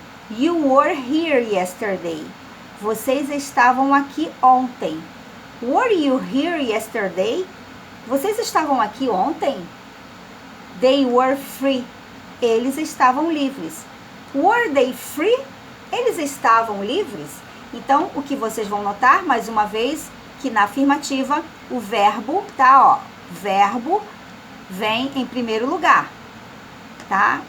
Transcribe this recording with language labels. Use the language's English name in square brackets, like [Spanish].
[English] You were here yesterday. [Portuguese] Vocês estavam aqui ontem. [English] Were you here yesterday? [Portuguese] Vocês estavam aqui ontem? [English] They were free. [Portuguese] Eles estavam livres. [English] Were they free? [Portuguese] Eles estavam livres? Então, o que vocês vão notar, mais uma vez, que na afirmativa, o verbo, tá, ó, verbo vem em primeiro lugar, tá?